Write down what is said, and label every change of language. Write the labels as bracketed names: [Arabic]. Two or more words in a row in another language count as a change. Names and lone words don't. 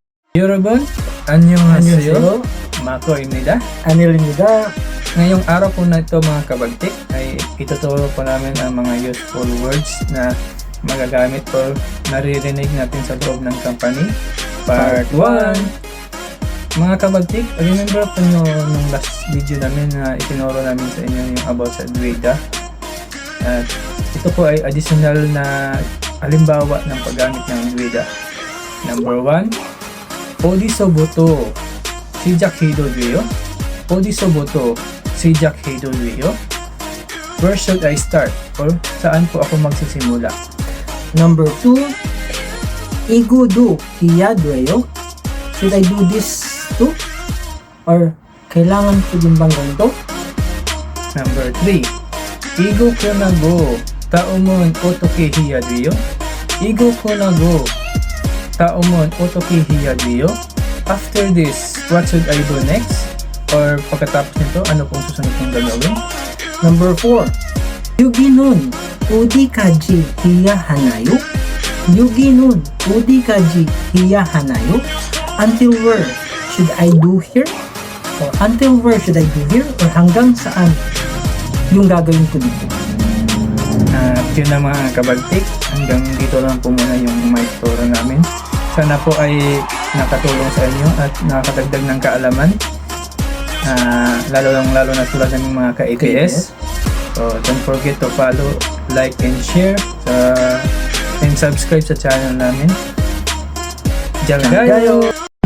[Korean] 여러분, 안녕하세요. 안녕하세요. Mako입니다. Anil입니다. [Filipino] Ngayong araw po na ito mga kabagtik ay ituturo po namin ang mga [English] useful words [Filipino] na magagamit po naririnig natin sa loob ng company. [English] Part 1. [Filipino] Mga kabagtik, remember po nyo nung [English] last video [Filipino] namin na itinuro namin sa inyo yung about sa Duida. At ito po ay additional na halimbawa ng paggamit ng Duida. [English] Number 1, [Korean] 어디서부터 시작해도 돼요? 어디서부터 시작해도 돼요? [English] Where should I start? [Filipino] Or saan po ako magsisimula? [English] Number 2, [Korean] 이거도 해야 돼요? [English] Should I do this too? [Filipino] Or kailangan ko din bang ganito? [English] Number 3, [Korean] 이거 끝나고 다음은 어떻게 해야 돼요? 이거 끝나고 다음은 어떻게 해야 돼요? [English] After this, what should I do next? [Filipino] Or pagkatapos nito, ano pong susunod kong gagawin? [English] Number 4, [Korean] 여기는 어디까지 해야 하나요? 여기는 어디까지 해야 하나요? [English] Until where should I do here? Or until where should I do here? [Filipino] Or hanggang saan yung gagawin ko dito? At yun na mga kabagtik, hanggang dito lang po muna yung may turo namin. Sana po ay nakatulong sa inyo at nakakadagdag ng kaalaman, lalo na tulad ng mga ka-APS. [English] So don't forget to follow, like, and share and subscribe [Filipino] sa channel namin. Diyan kayo!